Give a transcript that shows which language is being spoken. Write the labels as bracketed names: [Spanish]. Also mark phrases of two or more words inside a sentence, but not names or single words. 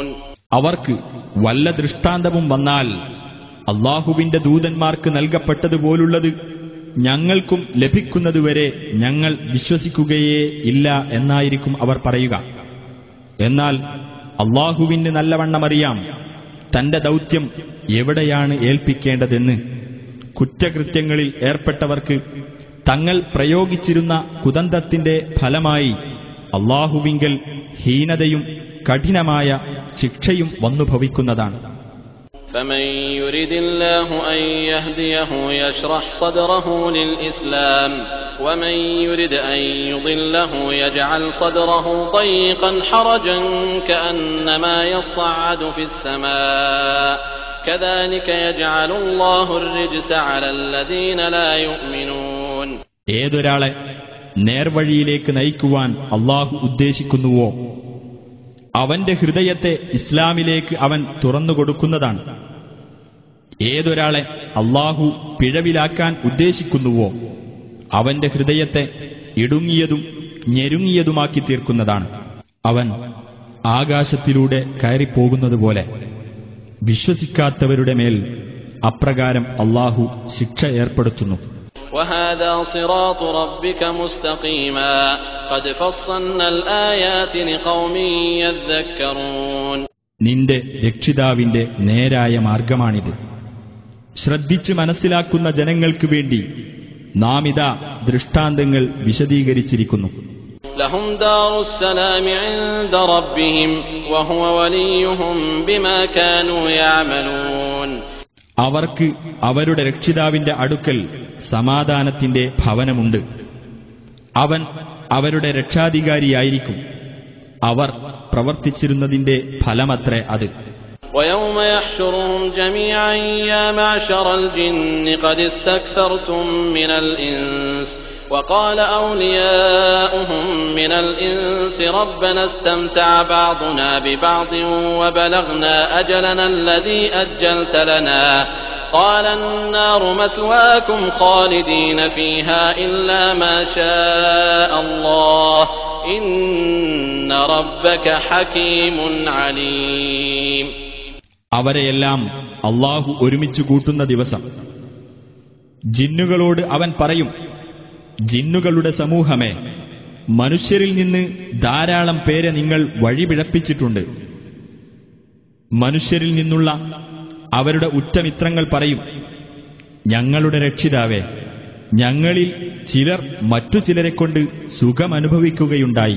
[Malayalam] അവർക്ക് വല്ല ദൃഷ്ടാന്തവും വന്നാൽ അല്ലാഹുവിന്റെ ദൂതന്മാർക്ക് നൽകപ്പെട്ടതുപോലുള്ളത് ഞങ്ങൾക്കും ലഭിക്കുന്നതുവരെ ഞങ്ങൾ വിശ്വസിക്കുകയേ ഇല്ല എന്നായിരിക്കും അവർ പറയുക. എന്നാൽ അല്ലാഹുവിന് നല്ലവണ്ണമറിയാം തന്റെ ദൗത്യം എവിടെയാണ് ഏൽപ്പിക്കേണ്ടതെന്ന്. കുറ്റകൃത്യങ്ങളിൽ ഏർപ്പെട്ടവർക്ക് തങ്ങൾ പ്രയോഗിച്ചിരുന്ന കുതന്ത്രത്തിന്റെ ഫലമായി അല്ലാഹുവിങ്കൽ ഹീനതയും കഠിനമായ ശിക്ഷയും വന്നുഭവിക്കുന്നതാണ്. [Arabic] فمن يرد الله أن يهديه يشرح صدره للإسلام ومن يرد أن يضله يجعل صدره ضيقا حرجا كأنما يصعد في السماء كذلك يجعل الله الرجس على الذين لا يؤمنون. [Malayalam] ഏതൊരാളെ നേർവഴിയിലേക്ക് നയിക്കുവാൻ അല്ലാഹു ഉദ്ദേശിക്കുന്നുവോ അവന്റെ ഹൃദയത്തെ ഇസ്ലാമിലേക്ക് അവൻ തുറന്നുകൊടുക്കുന്നതാണ്. ഏതൊരാളെ അല്ലാഹു പിഴവിലാക്കാൻ ഉദ്ദേശിക്കുന്നുവോ അവന്റെ ഹൃദയത്തെ ഇടുങ്ങിയതും ഞെരുങ്ങിയതുമാക്കി തീർക്കുന്നതാണ്. അവൻ ആകാശത്തിലൂടെ കയറിപ്പോകുന്നതുപോലെ വിശ്വസിക്കാത്തവരുടെ മേൽ അപ്രകാരം അല്ലാഹു ശിക്ഷ ഏർപ്പെടുത്തുന്നു. [Arabic] وَهَذَا صِرَاطُ رَبِّكَ مُسْتَقِيمًا قَدْ فَصَّلْنَا الْآيَاتِ لِقَوْمٍ يَذَّكَّرُونَ. [Malayalam] നിന്റെ രക്ഷിതാവിന്റെ നേരായ മാർഗമാണിത്. ശ്രദ്ധിച്ച് മനസ്സിലാക്കുന്ന ജനങ്ങൾക്ക് വേണ്ടി നാം ഇതാ ദൃഷ്ടാന്തങ്ങൾ വിശദീകരിച്ചിരിക്കുന്നു. [Arabic] لَهُمْ دَارُ السَّلَامِ عِندَ رَبِّهِمْ وَهُوَ وَلِيُّهُمْ بِمَا كَانُوا يَعْمَلُونَ. [Malayalam] അവർക്ക് അവരുടെ രക്ഷിതാവിന്റെ അടുക്കൽ സമാധാനത്തിന്റെ ഭവനമുണ്ട്. അവൻ അവരുടെ രക്ഷാധികാരിയായിരിക്കും. അവർ പ്രവർത്തിച്ചിരുന്നതിന്റെ ഫലമത്രേ അത്. [Arabic] وَيَوْمَ يَحْشُرُهُمْ جَمِيعًا يَا مَعْشَرَ الْجِنِّ قَدِ اسْتَكْثَرْتُم مِّنَ الْإِنسِ وَقَالَ أَوْلِيَاؤُهُم مِّنَ الْإِنسِ رَبَّنَا اسْتَمْتَعَ بَعْضُنَا بِبَعْضٍ وَبَلَغْنَا أَجَلَنَا الَّذِي أَجَّلْتَ لَنَا قال النار مثواكم خالدين فيها إلا ما شاء الله إن ربك حكيم عليم. [Malayalam] അവരെയെല്ലാം അല്ലാഹു ഒരുമിച്ച് കൂട്ടുന്ന ദിവസം ജിന്നുകളോട് അവൻ പറയും, ജിന്നുകളുടെ സമൂഹമേ, മനുഷ്യരിൽ നിന്ന് ധാരാളം പേരെ നിങ്ങൾ വഴിപിഴപ്പിച്ചിട്ടുണ്ട്. മനുഷ്യരിൽ നിന്നുള്ള അവരുടെ ഉറ്റമിത്രങ്ങൾ പറയും, ഞങ്ങളുടെ രക്ഷിതാവേ, ഞങ്ങളിൽ ചിലർ മറ്റു ചിലരെക്കൊണ്ട് സുഖമനുഭവിക്കുകയുണ്ടായി.